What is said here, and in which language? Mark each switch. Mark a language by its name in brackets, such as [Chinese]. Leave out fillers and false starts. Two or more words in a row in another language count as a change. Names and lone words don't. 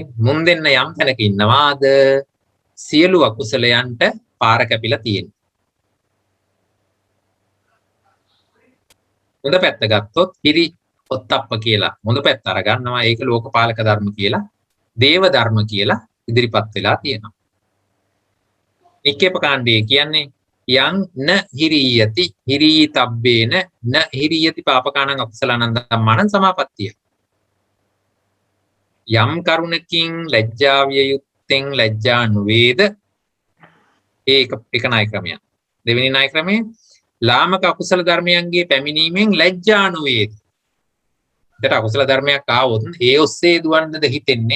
[Sinhala] මුන් දෙන්න යම් තැනක ඉන්නවාද සියලු අකුසලයන්ට පාර කැපිලා තියෙනවා. හොඳ පැත්ත ගත්තොත් හිරි ඔත්තප්ප කියලා හොඳ පැත්ත අරගන්නවා. ඒක ලෝකපාලක ධර්ම කියලා, දේව ධර්ම කියලා ඉදිරිපත් වෙලා තියෙනවා. නික්කේප කාණ්ඩයේ කියන්නේ [Pali] යං න හිරියති හිරීතබ්බේන න හිරියති පාපකානං අකුසලානං ධම්මානං සමාපත්තිය. [Sinhala] යම් කරුණකින් ලැජ්ජා විය යුත්තෙන් ලැජ්ජා නොවේද? ඒක ණය ක්‍රමයක්. දෙවෙනි ණය ක්‍රමය ලාමක අකුසල ධර්මයන්ගේ පැමිණීමෙන් ලැජ්ජා නොවේද? ඒකට අකුසල ධර්මයක් ආවොත් ඒ ඔස්සේ දුවන්නද හිතෙන්නේ?